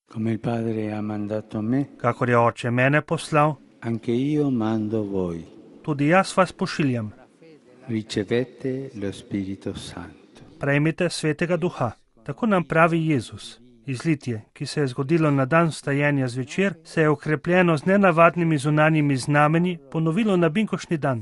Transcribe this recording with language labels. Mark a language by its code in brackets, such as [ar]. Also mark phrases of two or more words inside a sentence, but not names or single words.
[it] Come il Padre ha mandato me, [sl] Kakor je Oče mene poslal, [it] anche io mando voi. [sl] tudi jaz vas pošiljam. [it] Ricevete lo Spirito Santo. [sl] Prejmite Svetega Duha. Tako nam pravi Jezus. Izlitje, ki se je zgodilo na dan vstajenja zvečer, se je okrepljeno z nenavadnimi zunanjimi znamenji ponovilo na binkoštni dan.